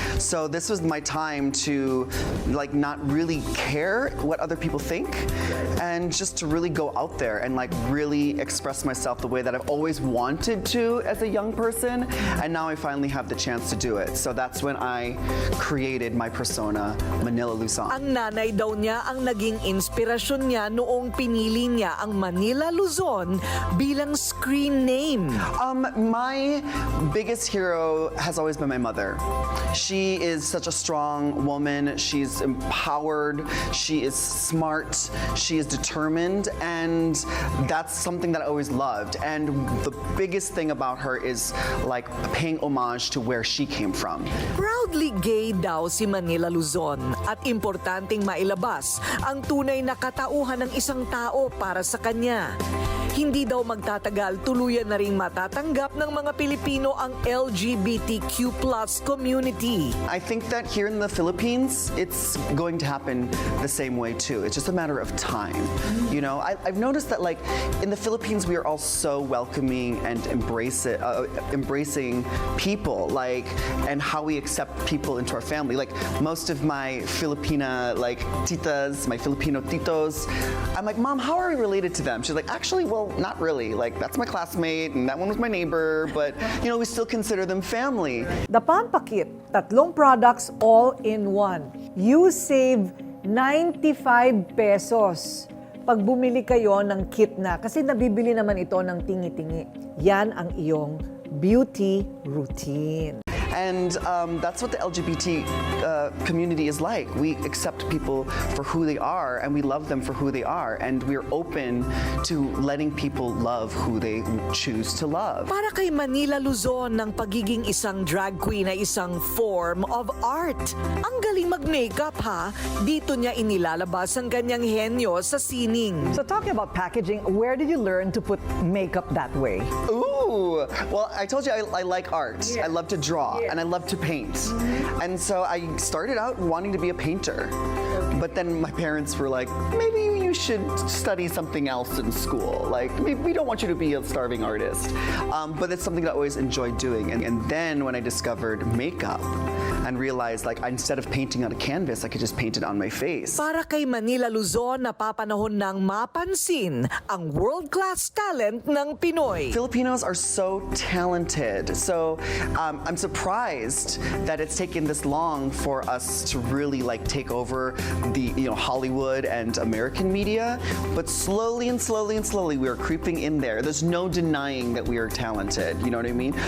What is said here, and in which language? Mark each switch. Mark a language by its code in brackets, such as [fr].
[en] So this was my time to like not really care what other people think and just to really go out there and like really express myself the way that I've always wanted to as a young person, and now I finally have the chance to do it. So that's when I created my persona, Manila Luzon. [tl] Ang nanay daw niya ang naging inspirasyon niya noong pinili niya ang Manila Luzon bilang screen name. [en] My biggest hero has always been my mother. She is such a strong woman. She's empowered. She is smart. She is determined, and that's something that I always loved. And the biggest thing about her is like paying homage to where she came from. [tl] Proudly gay daw si Manila Luzon at importanteng mailabas ang tunay na katauhan ng isang tao para sa kanya. Hindi daw magtatagal, tuluyan na ring matatanggap ng mga Pilipino ang LGBTQ+ community. [en] I think that here in the Philippines, it's going to happen the same way too. It's just a matter of time. You know, I've noticed that like in the Philippines, we are all so welcoming and embracing people, like, and how we accept people into our family. Like most of my Filipina like titas, my Filipino titos, I'm like, Mom, how are we related to them? She's like, actually, well, well, not really. Like, that's my classmate, and that one was my neighbor, but, you know, we still consider them family. The Pampakit, 3 products all in one. You save 95 pesos [tl] pag bumili kayo ng kit na. Kasi nabibili naman ito ng tingi-tingi. Yan ang iyong beauty routine. [en] And that's what the LGBT community is like. We accept people for who they are, and we love them for who they are, and we're open to letting people love who they choose to love. [tl] Para kay Manila Luzon, ng pagiging isang drag queen ay isang [en] form of art. [tl] Ang galing mag-makeup ha, dito niya inilalabas ang kanyang henyo sa sining. [en] So talking about packaging, where did you learn to put makeup that way? Ooh, well, I told you I like art. I love to draw. And I love to paint. And so I started out wanting to be a painter. But then my parents were like, maybe you should study something else in school. Like, we don't want you to be a starving artist. But it's something that I always enjoyed doing. And then when I discovered makeup and realized, like, instead of painting on a canvas, I could just paint it on my face. [tl] Para kay Manila Luzon, napapanahon ng mapansin ang [en] world-class talent [tl] ng Pinoy. [en] Filipinos are so talented. So I'm surprised that it's taken this long for us to really like take over the Hollywood and American media. But slowly and slowly and slowly we are creeping in there. There's no denying that we are talented. You know what I mean?